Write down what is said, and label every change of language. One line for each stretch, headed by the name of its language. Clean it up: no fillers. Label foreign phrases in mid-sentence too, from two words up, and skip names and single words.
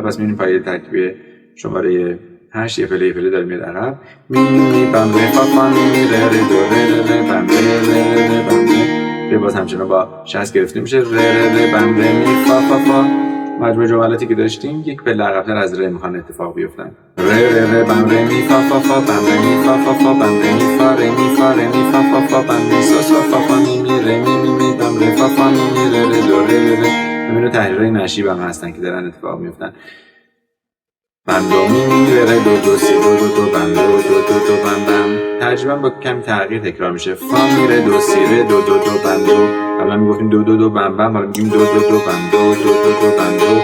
Persian: پس میبینیم پای ترکیبی شماره 8 یه پله داره میاد عقب. می بم فا می میره ره بم ره باز همچنان با 60 گرفته میشه. ره بم می فا. مجموع جملاتی که داشتیم یک پله عقب‌تر از ره میخوان اتفاق بیفتن. ره بم ره می فا بم ره می فا بم ره می فا ره می فا بم می سو فا می ره می بم ره فا می ره دو ره. همینو تحریرهای نشیب هم هستن که دارن اتفاق میفتن. بم دو می ره دو سی دو بم دو بم بم. ترجمه با کمی تغییر تکرار میشه. فا می ره دو سی ره دو بم دو. قبلا میگفتیم دو بم بم، حالا میگیم دو بم دو بم دو.